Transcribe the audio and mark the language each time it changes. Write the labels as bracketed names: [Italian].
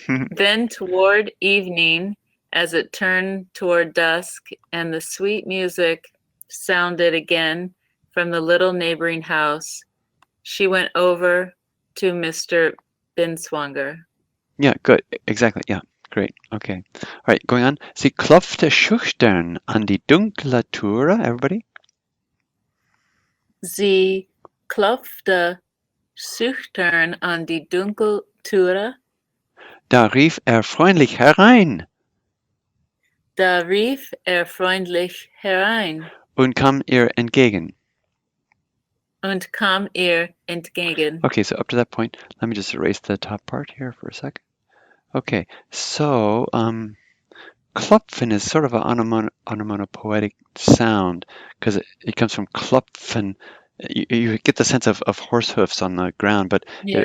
[English] Then toward evening, as it turned toward dusk, and the sweet music sounded again from the little neighboring house, she went over to Mr. Binswanger. Yeah, good. Exactly. Yeah, great. Okay. All right, going on. [German] Sie klopfte schüchtern an die dunkle Türe. [English] Everybody? [German] Sie klopfte schüchtern an die Dunkeltüre. Da rief er freundlich herein Da rief er freundlich herein und kam ihr entgegen. und kam ihr entgegen. [English] Okay, so up to that point, let me just erase the top part here for a second. Okay, so klopfen is sort of an onomatopoetic sound because it comes from klopfen. You get the sense of horse hoofs on the ground, but it